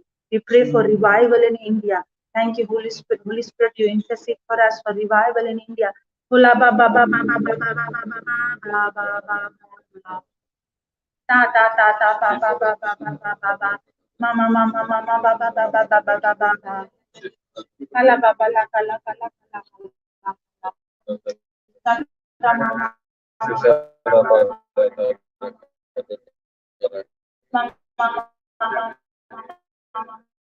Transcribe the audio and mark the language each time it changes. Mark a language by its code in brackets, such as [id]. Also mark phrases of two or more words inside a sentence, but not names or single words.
[en] We pray for revival in India. Thank you, Holy Spirit. Holy Spirit, you intercede for us for revival in India. Ta ta ta ta ba ba ba ba ba ba ba ba. Mama mama mama ba ba ba ba ba ba ba ba ba. Kala ba ba la kala kala kala kala. Ta ta mama. Mama mama mama.